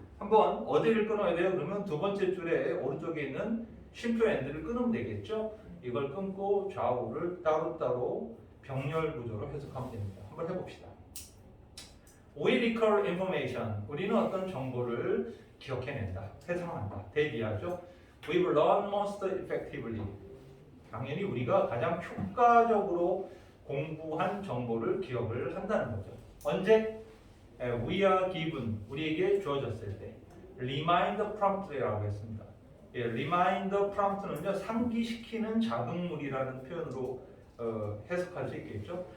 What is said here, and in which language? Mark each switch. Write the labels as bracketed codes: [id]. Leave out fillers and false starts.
[ko] 한번 어디를 끊어야 돼요? 그러면 두 번째 줄에 오른쪽에 있는 쉼표 앤드를 끊으면 되겠죠? 이걸 끊고 좌우를 따로따로 병렬 구조로 해석하면 됩니다. 한번 해봅시다. [en] We recall information. [ko] 우리는 어떤 정보를 기억해낸다, 회상한다, 대비하죠. [en] We will learn most effectively. [ko] 당연히 우리가 가장 효과적으로 공부한 정보를 기억을 한다는 거죠. 언제? [en] We are given. [ko] 우리에게 주어졌을 때. [en] Remind promptly [ko] 라고 했습니다. remind prompt는요 상기시키는 자극물이라는 표현으로 해석할 수 있겠죠.